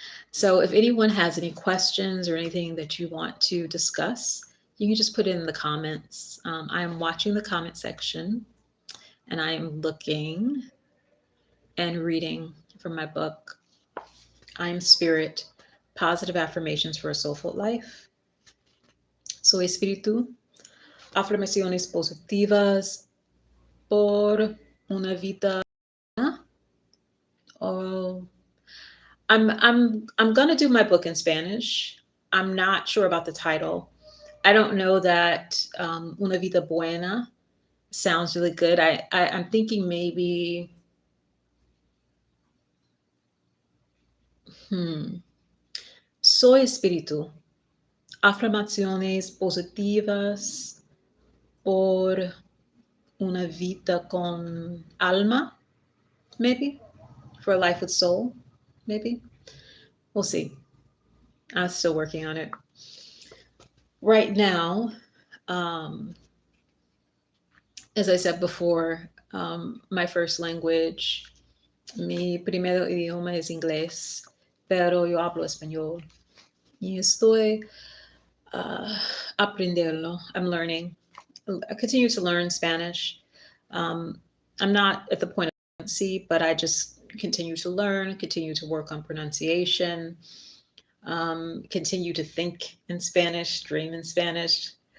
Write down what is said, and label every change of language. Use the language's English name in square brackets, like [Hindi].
[English] So if anyone has any questions or anything that you want to discuss, you can just put it in the comments. I am watching the comment section and I am looking and reading from my book, I Am Spirit, Positive Affirmations for a Soulful Life. [Spanish] Soy Espíritu, afirmaciones positivas por una vida. [English] Oh, I'm gonna do my book in Spanish. I'm not sure about the title. I don't know that Una Vida Buena sounds really good. I'm thinking maybe Soy Espíritu, afirmaciones positivas por una vida con alma, maybe, for a life with soul, maybe. We'll see. I'm still working on it. Right now, um, as I said before, my first language, [Spanish] mi primer idioma es inglés, pero yo hablo español. Y estoy aprenderlo. [English] I'm learning. I continue to learn Spanish. I'm not at the point of fluency, but I just continue to learn, continue to work on pronunciation, continue to think in Spanish, dream in Spanish.